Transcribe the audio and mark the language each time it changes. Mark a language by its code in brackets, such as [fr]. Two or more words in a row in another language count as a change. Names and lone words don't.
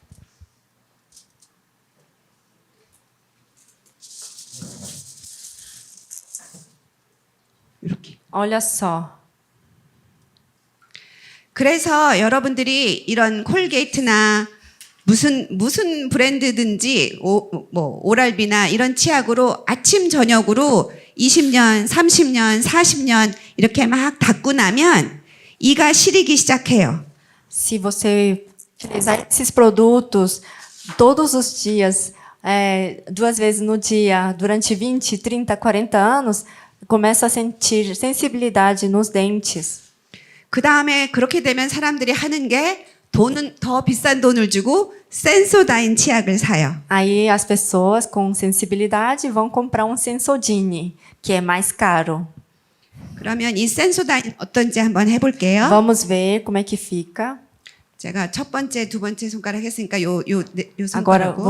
[ko] 이렇게. [pt] Olha só. [ko] 그래서 여러분들이 이런 콜게이트나 무슨 브랜드든지 오랄비나 이런 치약으로 아침 저녁으로 20년, 30년, 40년 이렇게 막 닦고 나면 이가 시리기 시작해요. [pt] Se você utilizar esses produtos todos os dias, 2 vezes no dia, durante 20, 30, 40 anos, começa a sentir sensibilidade nos dentes. [ko] 그 다음에 그렇게 되면 사람들이 하는 게 돈은 더 비싼 돈을 주고 센소다인 치약을 사요. [pt] Aí as pessoas com sensibilidade vão comprar um Sensodyne, que é mais caro. [ko] 그러면 이 센소다인 어떤지 한번 해볼게요. [pt] Vamos ver como é que fica. [ko] 제가 첫 번째, 두 번째 손가락 했으니까 요 [pt] Agora [ko] 손가락으로